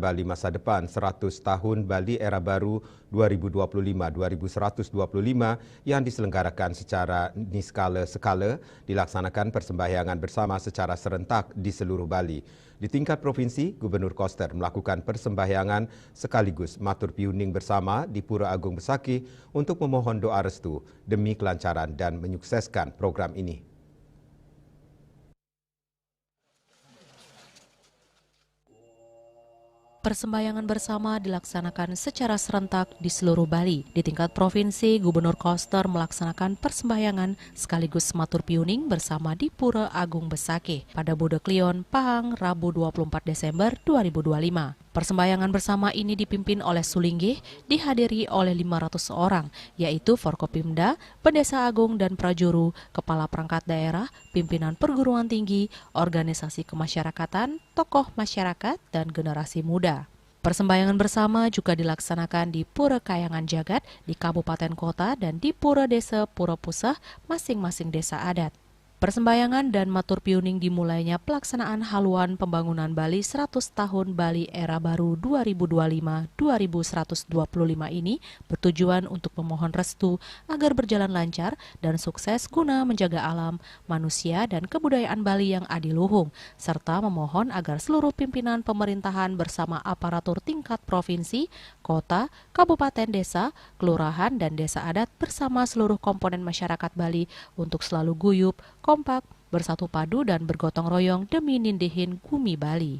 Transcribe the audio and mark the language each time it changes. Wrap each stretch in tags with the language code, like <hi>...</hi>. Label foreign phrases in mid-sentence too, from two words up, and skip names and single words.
<id>Bali masa depan 100 tahun Bali era baru 2025-2125 yang diselenggarakan secara niskala-skala, dilaksanakan persembahyangan bersama secara serentak di seluruh Bali. Di tingkat provinsi, Gubernur Koster melakukan persembahyangan sekaligus</id> <ban>matur piuning</ban> <id>bersama di Pura Agung Besaki untuk memohon doa restu demi kelancaran dan menyukseskan program ini. Persembahyangan bersama dilaksanakan secara serentak di seluruh Bali. Di tingkat provinsi, Gubernur Koster melaksanakan persembahyangan sekaligus</id> <ban>matur piuning</ban> <id>bersama di Pura Agung Besaki pada Budeklion, Pahang, Rabu 24 Desember 2025. Persembahyangan bersama ini dipimpin oleh Sulinggih, dihadiri oleh 500 orang, yaitu Forkopimda, Pendesa Agung dan Prajuru, Kepala Perangkat Daerah, pimpinan perguruan tinggi, organisasi kemasyarakatan, tokoh masyarakat, dan generasi muda. Persembahyangan bersama juga dilaksanakan di Pura Kayangan Jagat, di Kabupaten Kota, dan di Pura Desa Pura Pusah, masing-masing desa adat. Persembahyangan dan</id> <ban>matur piuning</ban> <id>dimulainya pelaksanaan haluan pembangunan Bali 100 tahun Bali era baru 2025-2125 ini bertujuan untuk memohon restu agar berjalan lancar dan sukses guna menjaga alam, manusia, dan kebudayaan Bali yang adiluhung, serta memohon agar seluruh pimpinan pemerintahan bersama aparatur tingkat provinsi, kota, kabupaten, desa, kelurahan, dan desa adat bersama seluruh komponen masyarakat Bali untuk selalu guyup, kompak, bersatu padu dan bergotong royong demi nindihin Bumi Bali.</id>